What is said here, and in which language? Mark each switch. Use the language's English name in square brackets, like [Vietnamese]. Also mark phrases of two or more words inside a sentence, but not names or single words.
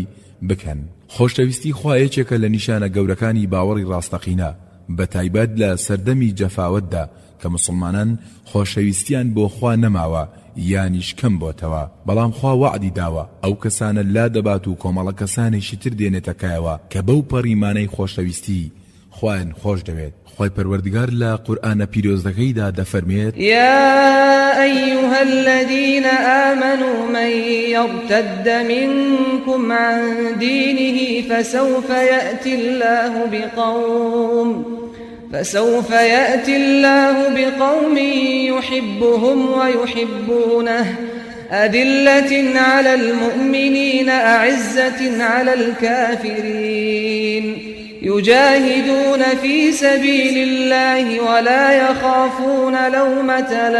[Central Kurdish] بکەن خۆشەویستی خوایەکێکە لە نیشانە گەورەکانی باوەڕی ڕاستەقینە بە تایبەت لە سەردەمی جەفاوەتدا کە مسلمانان خۆشەویستیان بۆ خوا نەماوە یانیش کەم بۆتەوە بەڵام خوا وعدی داوە ئەو کەسانە لا دەبات و کۆمەڵە کەسانێکی تر دێنێتەکایەوە کە بەو پەڕیمانەی خۆشەویستی خوایان خۆش دەوێت خوای پەروەردگار لە قورئانە پیرۆزەکەیدا دەفەرمێت [Arabic] یا أيها الذين آمنوا من يرتد منكم عن دينه فسوف يأتي الله بقوم يحبهم ويحبونه أذلة على المؤمنين أعزة على الكافرين يجاهدون في سبيل الله ولا يخافون لومة